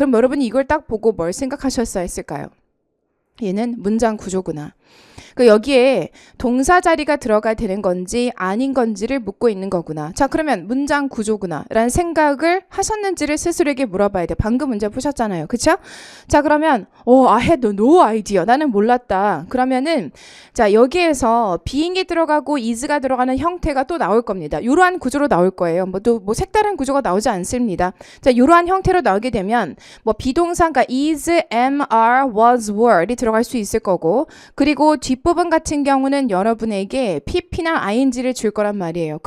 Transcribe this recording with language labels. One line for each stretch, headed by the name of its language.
Korean: 그럼 여러분이 이걸 딱 보고 뭘 생각하셨어야 했을까요? 얘는 문장 구조구나. 그 여기에 동사 자리가 들어가야 되는 건지 아닌 건지를 묻고 있는 거구나. 자, 그러면 문장 구조구나 라는 생각을 하셨는지를 스스로에게 물어봐야 돼. 방금 문제 푸셨잖아요. 그쵸? 자, 그러면
English: I had no idea.
Korean: 나는 몰랐다. 그러면은 자, 여기에서 being이 들어가고 is가 들어가는 형태가 또 나올 겁니다. 이러한 구조로 나올 거예요. 뭐 색다른 구조가 나오지 않습니다. 자, 이러한 형태로 나오게 되면 뭐 비동사가 is, am, are, was, were이 들어갈 수 있을 거고, 그리고 뒷부분 같은 경우는 여러분에게 pp나 ing를 줄 거란 말이에요.